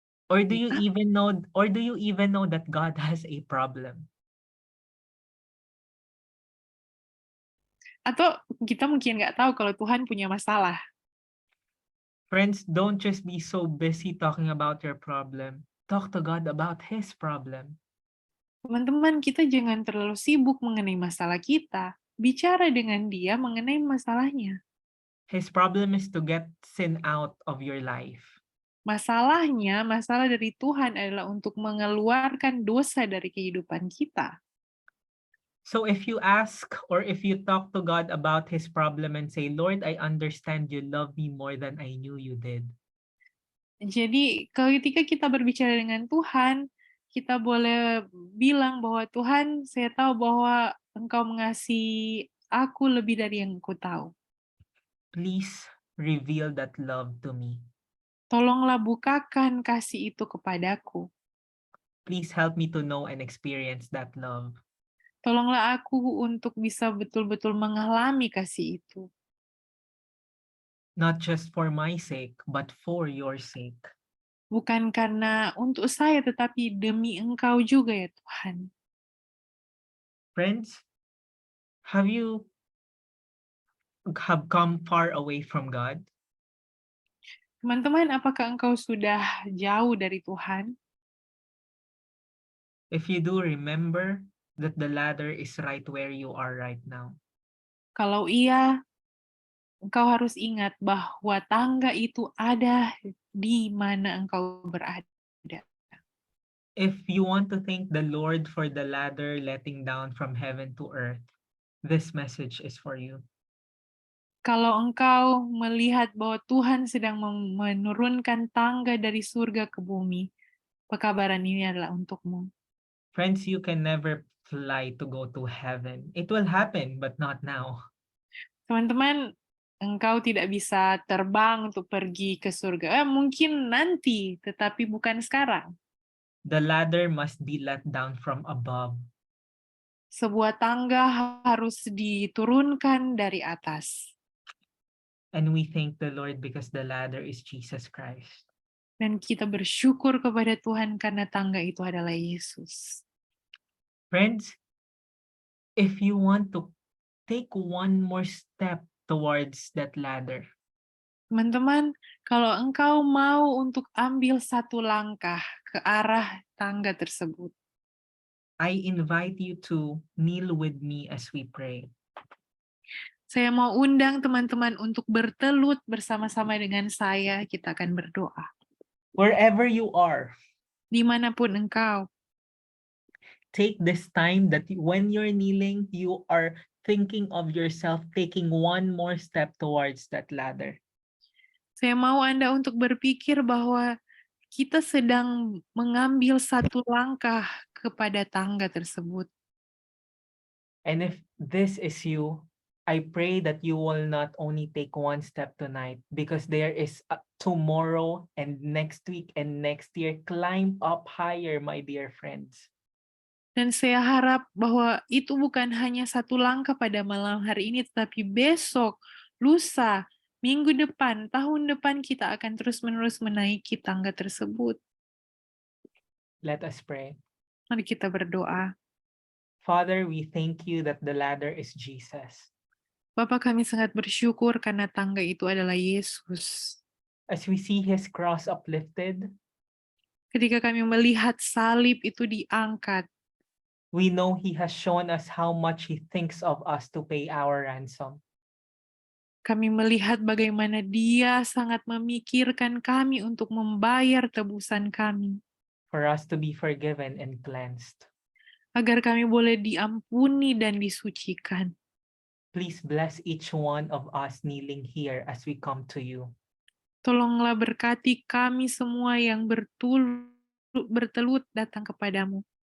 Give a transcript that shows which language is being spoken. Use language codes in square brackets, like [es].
[en] Or do you even know that God has a problem? [id] atau kita mungkin nggak tahu kalau Tuhan punya masalah. [en] Friends, don't just be so busy talking about your problem. Talk to God about His problem. [id] Teman-teman, kita jangan terlalu sibuk mengenai masalah kita. Bicara dengan Dia mengenai masalahnya. [en] His problem is to get sin out of your life. [id] Masalahnya, masalah dari Tuhan adalah untuk mengeluarkan dosa dari kehidupan kita. [en] So if you ask or if you talk to God about His problem and say, Lord, I understand you love me more than I knew you did. [id] Jadi, ketika kita berbicara dengan Tuhan, kita boleh bilang bahwa Tuhan, saya tahu bahwa Engkau mengasihi aku lebih dari yang aku tahu. [en] Please reveal that love to me. [id] Tolonglah bukakan kasih itu kepadaku. [en] Please help me to know and experience that love. [id] Tolonglah aku untuk bisa betul-betul mengalami kasih itu. [en] Not just for my sake, but for your sake. [id] Bukan karena untuk saya, tetapi demi Engkau juga ya Tuhan. [en] Friends, have you come far away from God? [id] Teman-teman, apakah engkau sudah jauh dari Tuhan? [en] If you do, remember that the ladder is right where you are right now. [id] Kalau iya, engkau harus ingat bahwa tangga itu ada di mana engkau berada. [en] If you want to thank the Lord for the ladder letting down from heaven to earth, this message is for you. [id] Kalau engkau melihat bahwa Tuhan sedang menurunkan tangga dari surga ke bumi, pekabaran ini adalah untukmu. [en] Friends, you can never fly to go to heaven. It will happen, but not now. [id] Teman-teman, engkau tidak bisa terbang untuk pergi ke surga. Mungkin nanti, tetapi bukan sekarang. [en] The ladder must be let down from above. [id] Sebuah tangga harus diturunkan dari atas. [en] And we thank the Lord because the ladder is Jesus Christ. [id] Dan kita bersyukur kepada Tuhan karena tangga itu adalah Yesus. [en] Friends, if you want to take one more step towards that ladder, [id] Teman-teman, kalau engkau mau untuk ambil satu langkah ke arah tangga tersebut, [en] I invite you to kneel with me as we pray. [id] saya mau undang teman-teman untuk bertelut bersama-sama dengan saya. Kita akan berdoa. [en] Wherever you are, [id] Dimanapun engkau, [en] take this time that when you're kneeling, you are thinking of yourself taking one more step towards that ladder. [id] saya mau Anda untuk berpikir bahwa kita sedang mengambil satu langkah kepada tangga tersebut. [en] And if this is you, I pray that you will not only take one step tonight, because there is tomorrow and next week and next year. Climb up higher, my dear friends. [id] Dan saya harap bahwa itu bukan hanya satu langkah pada malam hari ini, tetapi besok, lusa, minggu depan, tahun depan kita akan terus-menerus menaiki tangga tersebut. [en] Let us pray. [id] Mari kita berdoa. [en] Father, we thank you that the ladder is Jesus. [id] Bapa, kami sangat bersyukur karena tangga itu adalah Yesus. [en] As we see his cross uplifted, [id] Ketika kami melihat salib itu diangkat, [en] we know he has shown us how much he thinks of us to pay our ransom. [id] kami melihat bagaimana Dia sangat memikirkan kami untuk membayar tebusan kami, [en] For us to be forgiven and cleansed. [id] agar kami boleh diampuni dan disucikan. [en] Please bless each one of us kneeling here as we come to you. [id] Tolonglah berkati kami semua yang bertelut datang kepadamu.